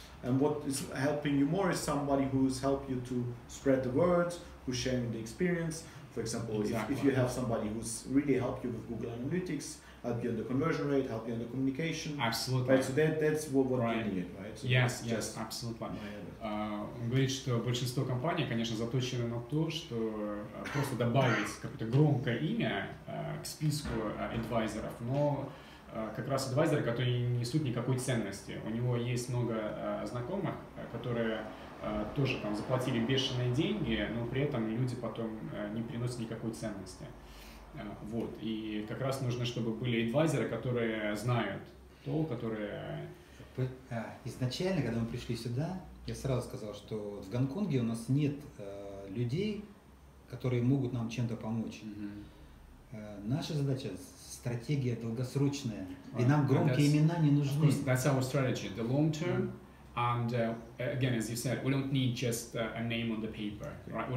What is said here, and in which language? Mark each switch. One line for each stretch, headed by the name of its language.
English: And what is helping you more is somebody who's helped you to spread the word, who's sharing the experience. For example, if you have somebody who's really helped you with Google Analytics, help you on the conversion rate, help you on the communication. Absolutely. Right, so that's what you need, right? So yes, absolutely.
Russian: Он говорит, что большинство компаний, конечно, заточены на то, что просто добавить какое-то громкое имя к списку адвайзеров, но как раз адвайзеры, которые не несут никакой ценности. У него есть много знакомых, которые тоже там заплатили бешеные деньги, но при этом люди потом не приносят никакой ценности. Вот. И как раз нужно, чтобы были адвайзеры, которые знают то, которые... Изначально, когда мы пришли сюда, я сразу сказал, что в Гонконге у нас нет людей, которые могут нам чем-то помочь. Наша задача — стратегия долгосрочная, и нам громкие имена не нужны.
English: That's our strategy, the long term. And again, as you said, we don't need just a name on the paper, right?